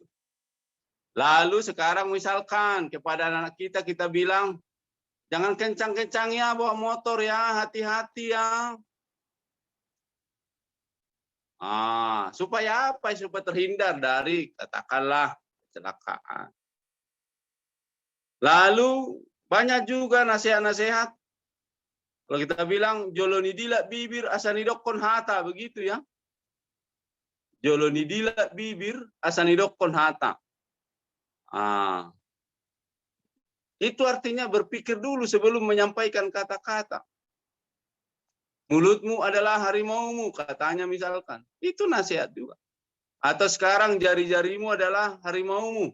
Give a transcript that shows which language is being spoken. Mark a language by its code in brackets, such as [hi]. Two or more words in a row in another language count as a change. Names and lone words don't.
[id] Lalu sekarang misalkan kepada anak kita bilang, jangan kencang-kencang ya bawa motor ya, hati-hati ya. Supaya apa? Supaya terhindar dari katakanlah kecelakaan. Lalu banyak juga nasihat-nasihat. Kalau kita bilang [bbc] joloni dilak bibir asanidokon hata, [id] begitu ya. [bbc] Joloni dilak bibir asanidokon hata. [id] Itu artinya berpikir dulu sebelum menyampaikan kata-kata. Mulutmu adalah harimaumu, katanya misalkan. Itu nasihat juga. Atau sekarang jari-jarimu adalah harimaumu.